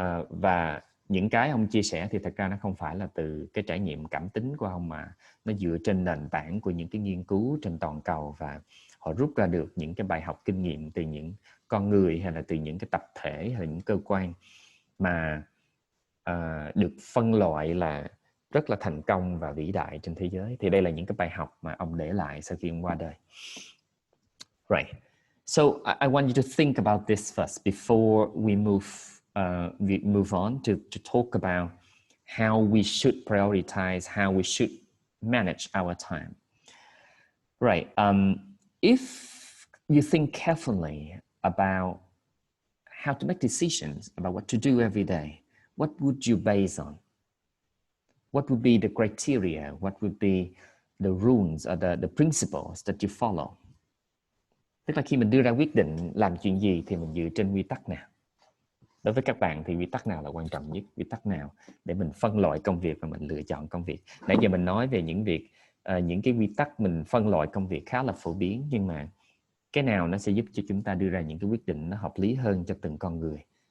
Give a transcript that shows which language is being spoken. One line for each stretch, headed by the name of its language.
Vietnamese: Và những cái ông chia sẻ thì thật ra nó không phải là từ cái trải nghiệm cảm tính của ông, mà nó dựa trên nền tảng của những cái nghiên cứu trên toàn cầu, và họ rút ra được những cái bài học kinh nghiệm từ những con người hay là từ những cái tập thể hay là những cơ quan mà được phân loại là rất là thành công và vĩ đại trên thế giới. Thì đây là những cái bài học mà ông để lại sau khi ông qua đời.
English: Right. So I want you to think about this first before we move on to talk about how we should prioritize, how we should manage our time. Right. If you think carefully about how to make decisions about what to do every day, what would you base on? What would be the criteria? What would be the rules or the principles that you follow?
Vietnamese: Tức là khi mình đưa ra quyết định làm chuyện gì thì mình dựa trên quy tắc nào? Đối với các bạn thì quy tắc nào là quan trọng nhất? Quy tắc nào để mình phân loại công việc và mình lựa chọn công việc? Nãy giờ mình nói về những cái quy tắc mình phân loại công việc khá là phổ biến, nhưng mà cái nào nó sẽ giúp cho chúng ta đưa ra những cái quyết định nó hợp lý hơn cho từng con người?